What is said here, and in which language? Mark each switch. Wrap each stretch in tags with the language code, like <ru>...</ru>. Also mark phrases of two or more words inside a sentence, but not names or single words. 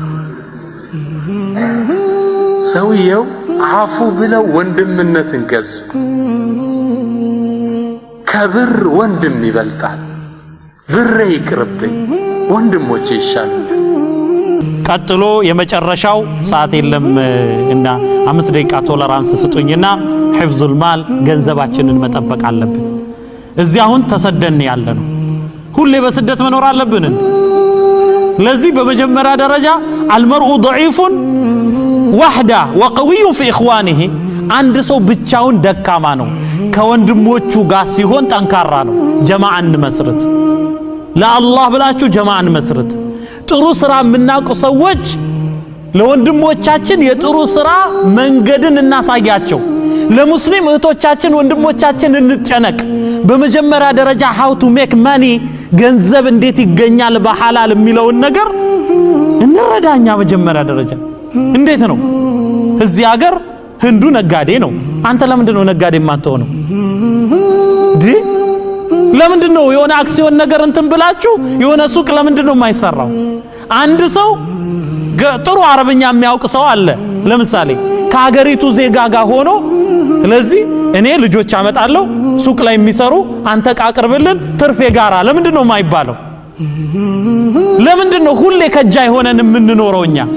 <am>ሰውየው አፉ ብለው ወንድምነትን ገዙ ከብር ወንድም ይበልጣል ብር ይቅርብኝ ወንድሞቼ ይሻላል ቀጥሎ የመጨረሻው ሰዓት የለም እና 5 ደቂቃ ቶለራንስ ስጡኝና ሒፍዙል ማል ገንዘባችንን መጠበቅ አለብን እዚህ አሁን ተሰደን ያለነው ሁሌ በስደት መኖር አለብን ለዚህ በመጀመሪያ ደረጃ</am> <ar>المرء ضعيف وحده وقوي في</ar> <am>اخوانه አንድ ሰው ብቻውን ደካማ ነው ከወንድሞቹ ጋር ሲሆን ጠንካራ ነው ጀማዓን መስርት ለአላህ ብላችሁ ጀማዓን መስርት ጥሩ ስራ የምናውቁ ሰዎች ለወንድሞቻችን የጥሩ ስራ መንገድን እናሳያቸው ለሙስሊም እህቶቻችን ወንድሞቻችን እንጨነቅ በመጀመሪያ ደረጃ</am> <en>how to make money</en> <am>ገንዘብ እንዴት ይገኛል በሐላል የሚለውን ነገር እንረዳኛ መጀመሪያ ደረጃ እንዴት ነው እዚህ ሀገር ህንዱ ነጋዴ ነው አንተ ለምንድን ነው ነጋዴ የማትሆነው ለምንድን ነው የሆነ አክሲዮን ነገር እንትን ብላችሁ የሆነ ሱቅ ለምንድን ነው የማይሰራው አንድ ሰው ጥሩ አረብኛ የሚያውቅ ሰው አለ ለምሳሌ ከሀገሪቱ ዜጋ ጋር ሆኖ ስለዚህ እኔ ልጆች አመጣለሁ ሱቅ ላይ የሚሰሩ አንተ ቃቅርብልን ትርፌ ጋራ ለምንድን ነው የማይባለው ለምንድን ነው ሁሌ ከጃይ ሆነን የምንኖረውኛ</am>